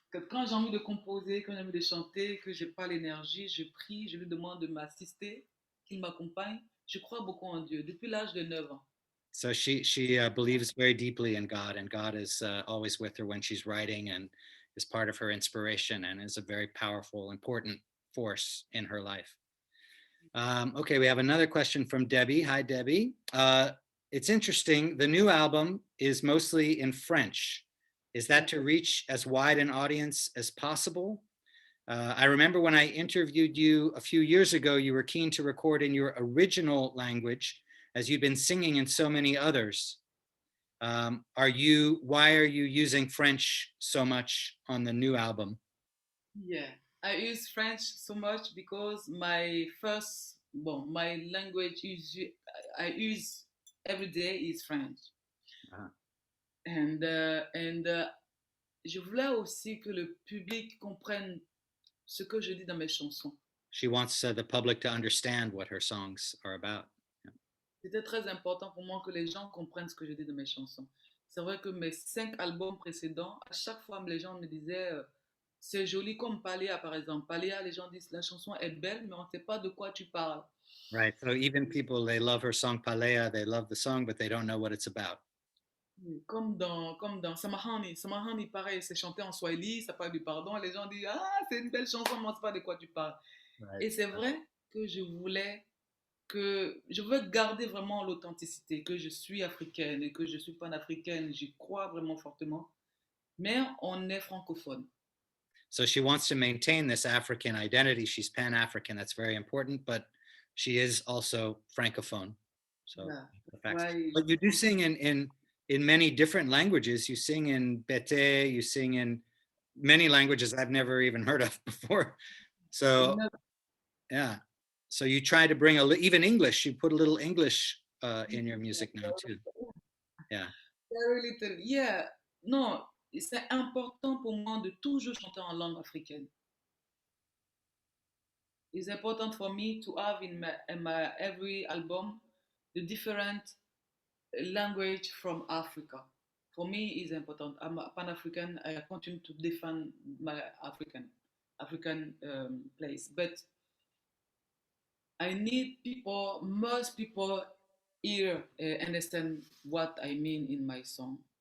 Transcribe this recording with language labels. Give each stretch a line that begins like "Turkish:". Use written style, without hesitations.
French: Quand j'ai envie de composer, quand j'ai envie de chanter, que j'ai pas l'énergie, je prie, je lui demande de m'assister, qu'il m'accompagne. Je crois beaucoup en Dieu depuis l'âge de 9 ans.
English: So she believes very deeply in God, and God is always with her when she's writing, and is part of her inspiration, and is a very powerful, important force in her life. Okay, we have another question from Debbie. Hi, Debbie. It's interesting. The new album is mostly in French. Is that to reach as wide an audience as possible? I remember when I interviewed you a few years ago, you were keen to record in your original language as you've been singing in so many others. Why are you using French so much on the new album? Yeah, I use French so much because my language I use every day is French. Uh-huh.
French: And je voulais aussi que le public comprenne ce que je dis dans mes chansons.
English: She wants the public to understand what her songs are about. Yeah.
French: C'était très important pour moi que les gens comprennent ce que je dis dans mes chansons. C'est vrai que mes 5 albums précédents, à chaque fois, les gens me disaient c'est joli comme Paléa, par exemple. Paléa, les gens disent la chanson est belle, mais on ne sait pas de quoi tu parles.
English: Right. So even people, they love her song Palea, they love the song, but they don't know what it's about.
French: Comme dans Samahani. Samahani, pareil, c'est chanté en Swahili, ça parle du pardon. Et les gens disent ah, c'est une belle chanson, mais on ne sait pas de quoi tu parles.
English: Right.
French: Et c'est vrai que je veux garder vraiment l'authenticité, que je suis africaine et que je suis panafricaine, j'y crois vraiment fortement, mais on est francophone.
English: So she wants to maintain this African identity. She's Pan-African. That's very important, but she is also Francophone. So,
French: Ouais.
English: but you do sing in many different languages. You sing in Bete, you sing in many languages I've never even heard of before. So, yeah. So you try to bring even English. You put a little English in your music now too. Yeah. Very little. Yeah.
French: Non, c'est important pour moi de toujours chanter en langue africaine.
English: It's important for me to have in my every album the different language from Africa. For me, it's important. I'm a Pan-African. I continue to defend my African place, but I need most people here understand what I mean in my song.